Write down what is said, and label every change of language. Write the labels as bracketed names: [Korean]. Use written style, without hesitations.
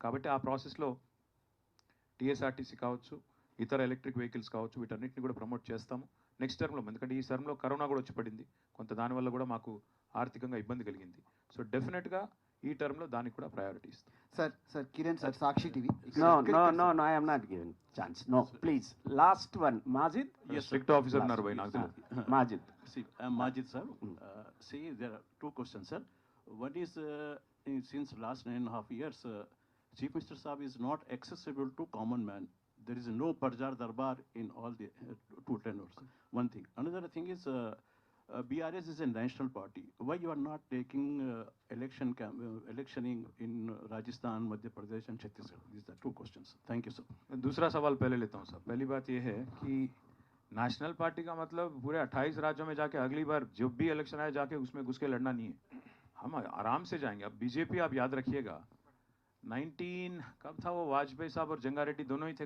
[Telugu] కాబట్టి ఆ ప్రాసెస్లో టీఎస్ఆర్టీసీ కావచ్చు, ఇతర ఎలక్ట్రిక్ వెహికల్స్ కావచ్చు, వీటన్నిటిని కూడా ప్రమోట్ చేస్తాము నెక్స్ట్ టర్మ్లో. ఎందుకంటే ఈ టర్మ్లో కరోనా కూడా వచ్చి పడింది, కొంత దానివల్ల కూడా మాకు ఆర్థికంగా ఇబ్బంది కలిగింది. సో డెఫినెట్గా ఈ టర్మ్లో దానికి కూడా ప్రయారిటీ ఇస్తాం. [English] Sir, Kiran sir, Sakshi TV. No, I am not giving chance. No, please. Last one, Majid. [Telugu] Strict officer ఉన్నారు భయ్ నాకు తెలియదు. [English] Majid. See, Majid sir, see, there are two questions, sir. One is, since last 9.5 years, Chief Minister Saab is not accessible to common man. There is no Parjar Darbar in all the two tenors. One thing. Another thing is, BRS is a national party. Why you are not taking electioning in Rajasthan, Madhya Pradesh and Chhattisgarh? These are two questions. Thank you, sir. [Hindi] दूसरा सवाल पहले लेता हूँ sir. पहली बात ये है कि नेशनल पार्टी का मतलब पूरे 28 राज्यों में जाके अगली बार जब भी इलेक्शन आए जाके उसमें घुस के लड़ना नहीं है. हम आराम से जाएंगे. अब बीजेपी आप याद रखिएगा 19 कब था वो, वाजपेयी साहब और जंगा रेड्डी दोनों ही थे.